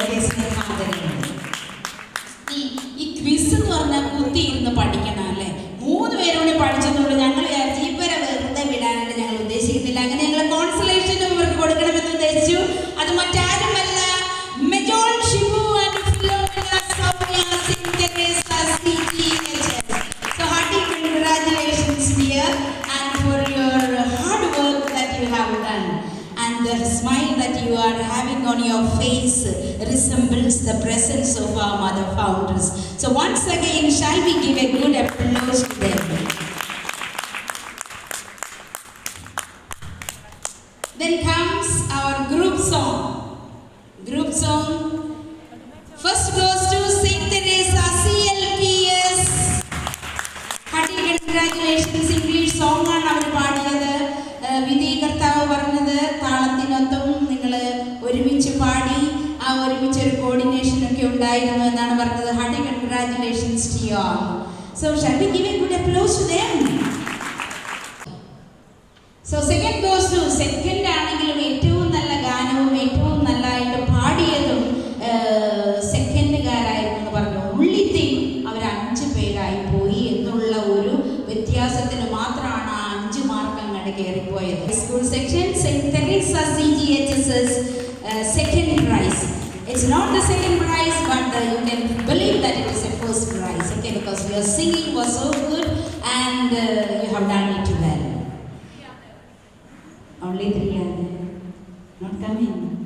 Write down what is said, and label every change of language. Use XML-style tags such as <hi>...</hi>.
<ml>Okay, സ്നേഹാദരങ്ങൾ. ഈ quiz എന്ന് പറഞ്ഞാൽ കുത്തി ഇരുന്ന് പഠിക്കണം അല്ലേ? 3 പേരോട് പഠിച്ചതുകൊണ്ട് ഞങ്ങൾ വിചാരിച്ചു ഇവരെ വെറുതെ വിടാനായിട്ട് ഞങ്ങൾ ഉദ്ദേശിക്കുന്നില്ല. അങ്ങനെ ഞങ്ങൾ കോൺസലേഷനും ഇവർക്ക് കൊടുക്കണമെന്ന് ഉദ്ദേശിച്ചു. അത് മറ്റാരുമല്ല, മെജോൾ Shibu and Philomena Soumya Singh Teresa CGHS.</ml> <en>So hearty congratulations dear, and for your hard work that you have done, and the smile that you are having on your face resembles the presence of our mother founders. So once again, shall we give a good applause to them? Then comes our group song. Group song first goes to Saint Teresa CLPS. Hearty congratulations.</en> <ml>English song ആണ് അവർ പാടിയത്. വിധികർത്താവ് പറഞ്ഞത് താളത്തിനൊത്തും നിങ്ങൾ ഒരുമിച്ച് പാടി. ആ ഒരുമിച്ചൊരു കോർഡിനേഷനൊക്കെ ഉണ്ടായിരുന്നു എന്നാണ് പറഞ്ഞത്.</ml> <en>Hearty congratulations to you all. So shall we give a good applause to them? So second goes to,</en> <ml>second ആണെങ്കിലും ഏറ്റവും നല്ല ഗാനവും ഏറ്റവും നല്ലതായിട്ട് പാടിയതും സെക്കൻഡുകാരായിരുന്നു എന്ന് പറഞ്ഞു. ഉള്ളിത്തേയും അവർ 5 പേരായി പോയി എന്നുള്ള ഒരു വ്യത്യാസത്തിന് മാത്രമാണ് ആ 5 മാർക്ക് അങ്ങോട്ട് കയറിപ്പോയത്.</ml> <en>School section Saint Teresa CGHS's second prize. It's not the second prize, but you can believe that it is a first prize, okay, because your singing was so good and you have done it well. Only 3 are there. Not coming.</en>